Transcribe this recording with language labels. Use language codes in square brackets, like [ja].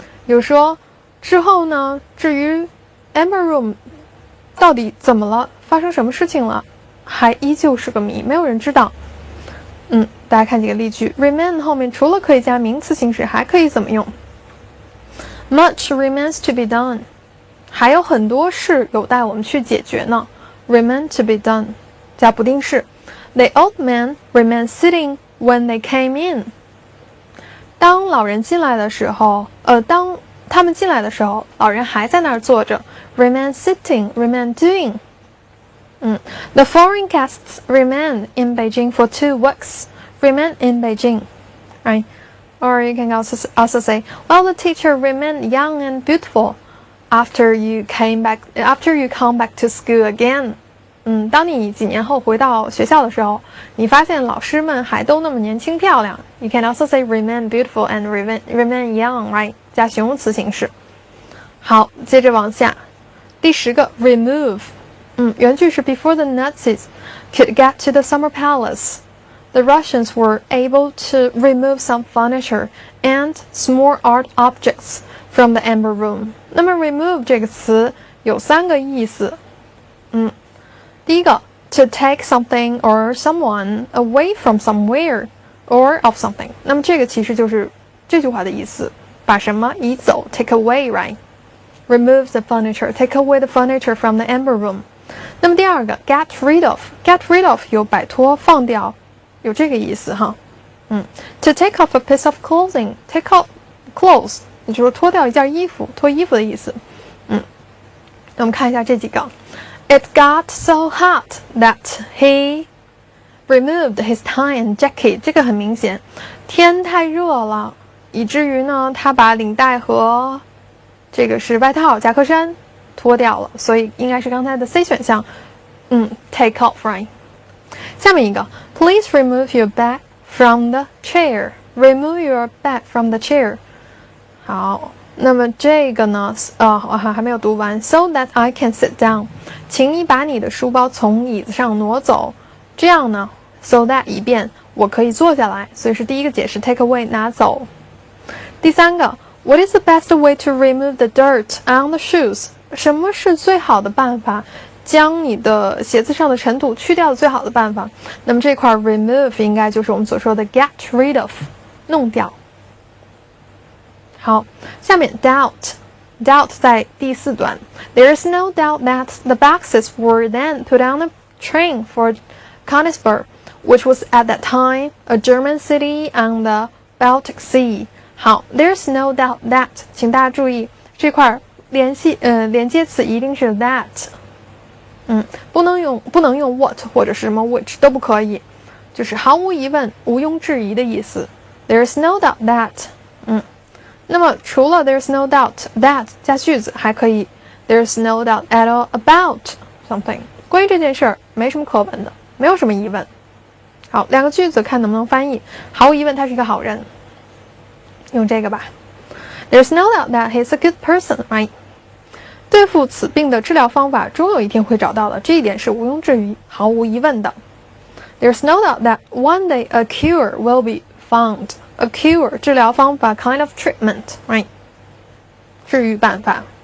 [zh] 比如说之后呢，至于 Amber Room 到底怎么了，发生什么事情了，还依旧是个谜，没有人知道。大家看几个例句 remain 后面除了可以加名词形式，还可以怎么用？ [en] Much remains to be done， [zh] 还有很多事有待我们去解决呢。 [en] remain to be done [zh] 加不定式。 [en] The old man remained sitting when they came in。 [zh] 当老人进来的时候当他们进来的时候，老人还在那儿坐着 remain sitting remain doing。 [en] The foreign guests remained in Beijing for 2 weeks. Remain in Beijing, right? Or you can also say, well, the teacher remained young and beautiful after you come back to school again. [zh] 当你几年后回到学校的时候，你发现老师们还都那么年轻漂亮。 [en] You can also say remain beautiful and remain young, right? [zh] 加形容词形式。好，接着往下，第10个 remove。 [en] 原句是 Before the Nazis could get to the summer palace, the Russians were able to remove some furniture and small art objects from the Amber Room. [zh] 那么 remove 这个词有3个意思， [en] 第一个 to take something or someone away from somewhere or of something， [zh] 那么这个其实就是这句话的意思，把什么移走 [en] take away right， remove the furniture take away the furniture from the amber room。 [zh] 那么第二个 get rid of 有摆脱放掉，有这个意思哈。 [en] to take off a piece of clothing take off clothes [zh] 也就是脱掉一件衣服，脱衣服的意思。那我们看一下这几个。 [en] It got so hot that he removed his tie and jacket。 [zh] 这个很明显，天太热了，以至于呢，他把领带和这个是外套夹克衫脱掉了，所以应该是刚才的 C 选项。 [en] take off right。 [zh] 下面一个 [en] Please remove your bag from the chair。 Remove your bag from the chair。 [zh] 好，那么这个呢我还没有读完。 [en] So that I can sit down， [zh] 请你把你的书包从椅子上挪走，这样呢 so that 以便我可以坐下来，所以是第一个解释 take away 拿走。第三个 [en] What is the best way to remove the dirt on the shoes？ [zh] 什么是最好的办法将你的鞋子上的尘土去掉的最好的办法？那么这块 remove 应该就是我们所说的 get rid of， 弄掉。好，下面 [en] doubt [zh] 在第4段 [en] There is no doubt that the boxes were then put on the train for Königsberg, which was at that time a German city on the Baltic Sea。 [zh] 好， There's no doubt that， 请大家注意这块连接词一定是 that， 不能用 what 或者是什么 which 都不可以，就是毫无疑问毋庸置疑的意思。 [en] There's no doubt that，那么除了 there's no doubt that 加句子，还可以 there's no doubt at all about something， [zh] 关于这件事儿没什么可问的，没有什么疑问。好，两个句子看能不能翻译。毫无疑问他是一个好人，用这个吧。 [en] There's no doubt that he's a good person right。 [zh] 对付此病的治疗方法终有一天会找到的，这一点是毋庸置疑毫无疑问的。 [en] There's no doubt that one day a cure will be found。 A cure [zh] 治疗方法 [en] kind of treatment right， [zh] 治愈办法。